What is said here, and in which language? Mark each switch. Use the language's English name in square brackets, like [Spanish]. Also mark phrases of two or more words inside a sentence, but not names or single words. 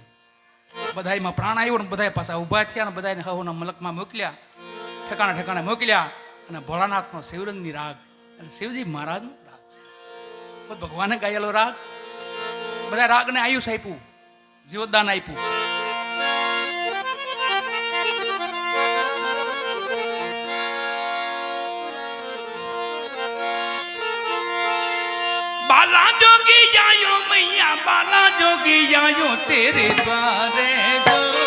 [Gujarati] બધાયમાં પ્રાણ આવ્યો ને બધા પાછા ઊભા થયા ને બધાને હવના મલકમાં મોકલ્યા, ઠેકાણે ઠેકાણે મોકલ્યા। અને ભોળાનાથનો શિવરંજની રાગ એટલે શિવજી મહારાજનો રાગ છે, ખુદ ભગવાને ગાયેલો રાગ। બધા રાગને આયુષ આપ્યું, જીવોદાન આપ્યું। [Rajasthani] बाला जोगी जायो मैया, बाला जोगी जायो तेरे द्वारे जो